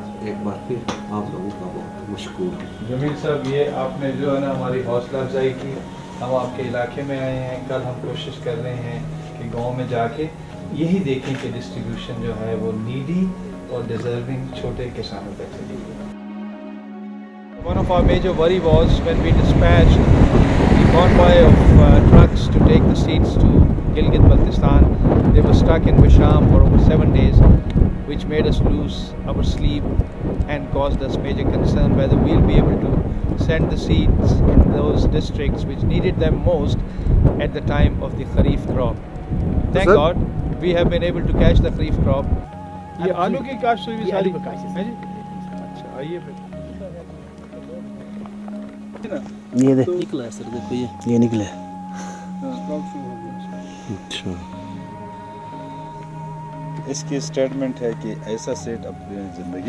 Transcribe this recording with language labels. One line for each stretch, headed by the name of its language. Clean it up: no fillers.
Hindi: एक बार फिर आप लोगों का बहुत मशकूर है। जमील साहब, ये आपने जो है ना हमारी हौसला अफजाई की, हम आपके इलाके में आए हैं, कल हम कोशिश कर रहे हैं कि गांव में जाके यही देखें कि डिस्ट्रीब्यूशन जो है वो नीडी और डिजर्विंग छोटे किसानों तक चली गई।
English: One of our major worry was when we dispatched the convoy of trucks to take the seeds to Gilgit-Baltistan. They were stuck in Bisham for over 7 days, which made us lose our sleep and caused us major concern whether we'll be able to send the seeds in those districts which needed them most at the time of the Kharif crop. Thank God we have been able to catch the Kharif crop.
Hindi: ये आलू की काश्त हुई सारी है जी। अच्छा आइए फिर ये दे निकला है सर, देखो ये निकला है। अच्छा, इसकी स्टेटमेंट है कि ऐसा सेट अपनी जिंदगी